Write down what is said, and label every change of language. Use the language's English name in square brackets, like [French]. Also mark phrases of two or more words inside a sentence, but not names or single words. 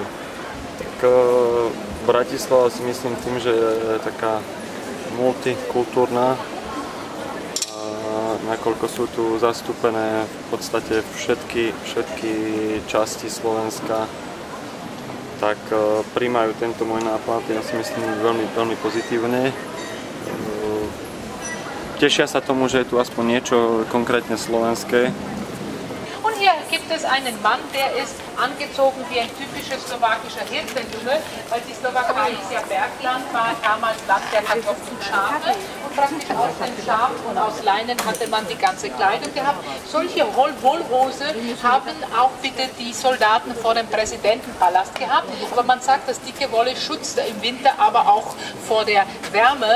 [Slovak] Tak Bratislava si myslím tým, že je taká multikultúrna, nakoľko sú tu zastúpené v podstate všetky časti Slovenska, tak prijímajú tento môj nápad, ja si myslím veľmi pozitívne. Tešia sa tomu, že je tu aspoň niečo konkrétne slovenské. [German] Und hier gibt es einen Mann, der ist angezogen wie ein typischer slowakischer Hirtenjunge, weil die Slowakei ist ja Bergland, war damals Land der Kartoffeln und Schafe und praktisch aus dem Schaf und aus Leinen hatte man die ganze Kleidung gehabt. Solche Wollhose haben auch bitte die Soldaten vor dem Präsidentenpalast gehabt, aber man sagt, dass dicke Wolle schützt im Winter, aber auch vor der Wärme.